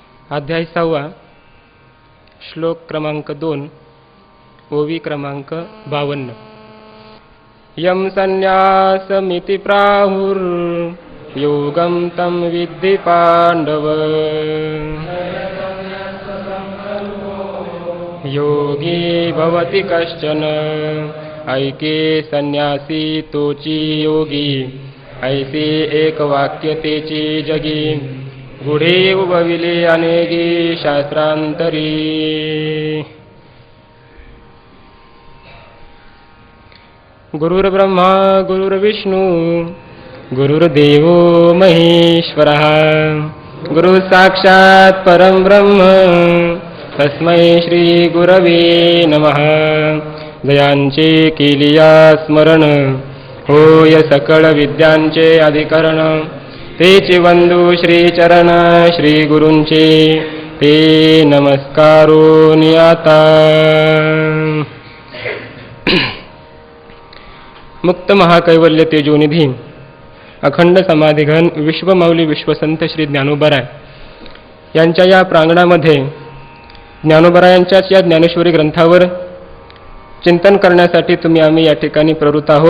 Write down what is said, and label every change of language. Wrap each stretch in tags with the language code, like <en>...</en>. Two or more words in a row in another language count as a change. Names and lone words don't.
<mr>अध्याय 6 श्लोक क्रमांक 2 ओवी क्रमांक 52।</mr> <sa>यम संन्यासमिति प्राहुर्योगं तं विद्धि पांडव</sa> <mr>योगी भवति कश्चन ऐके संन्यासी तोची योगी ऐसे एक वाक्य तेची जगी गुढे उभविले अनेकी शास्त्रांतरी।</mr> <sa>गुरुर्ब्रह्मा गुरुर्विष्णु गुरुर्देवो महेश्वरः गुरु साक्षात् परं ब्रह्म तस्मै श्री गुरवे नमः।</sa> <mr>दयांचे केलिया स्मरण होय सकळ विद्यांचे अधिकरण तेचे वंदू श्री चरण श्री गुरूंचे ते नमस्कारो नियाता। मुक्त महाकैवल्य तेजोनिधी अखंड समाधिघन विश्वमाऊली विश्वसंत श्री ज्ञानोबराय यांच्या या प्रांगणामध्ये ज्ञानोबरायांच्याच या ज्ञानेश्वरी ग्रंथावर चिंतन करण्यासाठी आम्ही या ठिकाणी प्रवृत्त आहोत।</mr>